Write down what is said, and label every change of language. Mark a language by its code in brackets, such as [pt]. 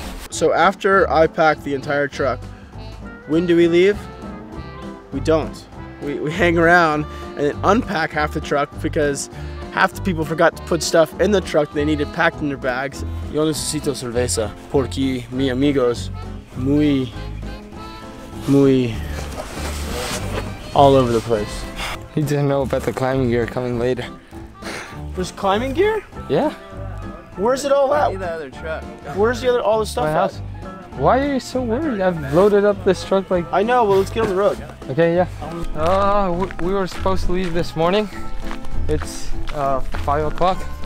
[en] So after I pack the entire truck, when do we leave? We don't. We hang around and then unpack half the truck because half the people forgot to put stuff in the truck they needed packed in their bags. [es] Yo necesito cerveza porque mi amigos muy all over the place. [en] He didn't know about the climbing gear coming later. There's climbing gear? Yeah. Where's it all at? The other truck. Where's the other all the stuff My at? house. Why are you so worried? I've loaded up this truck like... I know, well let's get on the road. Okay, yeah. We were supposed to leave this morning. It's 5 o'clock.